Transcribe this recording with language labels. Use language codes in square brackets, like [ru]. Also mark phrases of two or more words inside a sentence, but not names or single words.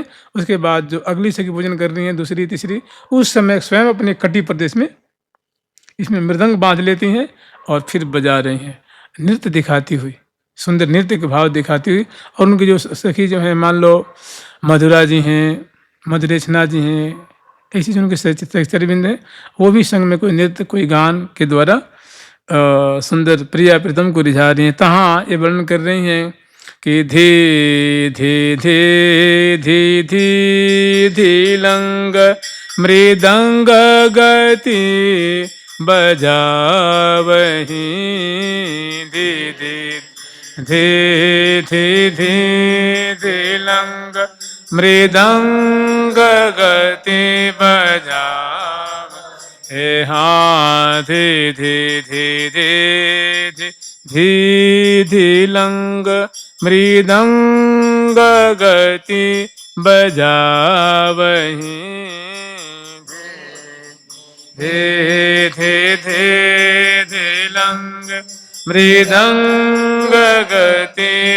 [hi] उसके बाद जो अगली सखी पूजन कर रही हैं, दूसरी तीसरी, उस समय स्वयं अपने कटी प्रदेश में इसमें मृदंग बांध लेती हैं और फिर बजा रही हैं, नृत्य दिखाती हुई, सुंदर नृत्य के भाव दिखाती हुई। और उनकी जो सखी जो हैं, मान लो मधुरा जी हैं, मधुरेशना जी हैं, ऐसी जो उनके सहचरबिंद हैं, वो भी संग में कोई नृत्य कोई गान के द्वारा सुंदर प्रिया प्रीतम को रिझा रही हैं। तहाँ ये वर्णन कर रही हैं कि [bra] धी धी धी धी धी धी लंग मृदंग गति बजावहीं, धी धी धी धी धी धिलंग मृदंग गति बजाव हे हाँ धी धी धी धी धी धी धिलंग मृदंग गति बजावहीं धे धे धे धिलंग मृदंग गति